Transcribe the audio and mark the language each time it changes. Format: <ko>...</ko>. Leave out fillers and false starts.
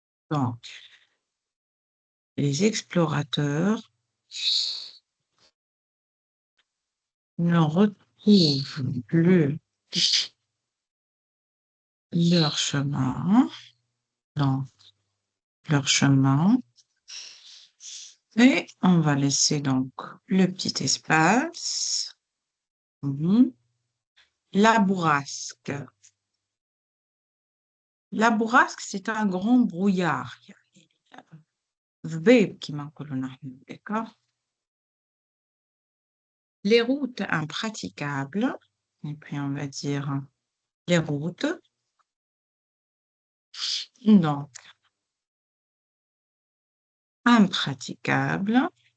<fr>Donc, les explorateurs ne retrouvent plus leur chemin, dans leur chemin. Et on va laisser donc le petit espace. La bourrasque. La bourrasque, c'est un grand brouillard.</fr> <ar>ضباب كما نقولوا نحن d'accord.</ar> <fr>Les routes impraticables, et puis on va dire les routes. Donc, impraticables.</fr>